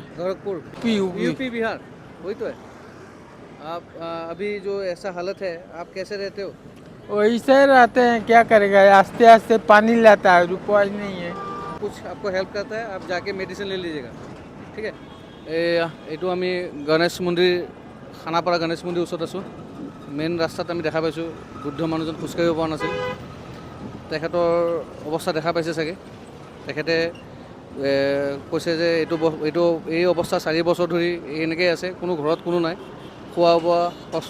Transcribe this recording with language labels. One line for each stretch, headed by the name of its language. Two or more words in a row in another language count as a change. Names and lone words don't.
Hindi: गोरखपुर, यूपी बिहार, वही तो है। आप अभी जो ऐसा हालत है, आप कैसे रहते हो? वही से रहते हैं, क्या करेगा, आस्ते आस्ते पानी लाता है, रुपया नहीं है। कुछ आपको हेल्प करता है, आप जाके मेडिसिन ले लीजिएगा, ठीक है।
Assamese: এইটো আমি গণেশ মন্দিৰ, খানাপাৰা গণেশ মন্দিৰ ওচৰত আছোঁ। মেইন ৰাস্তাত আমি দেখা পাইছোঁ বৃদ্ধ মানুহজন খোজকাঢ়িব পৰা নাছিল। তেখেতৰ অৱস্থা দেখা পাইছে চাগে। তেখেতে কৈছে যে এই অৱস্থা 4 বছৰ ধৰি এনেকৈ আছে, কোনো ঘৰত কোনো নাই, খোৱা বোৱা কষ্ট।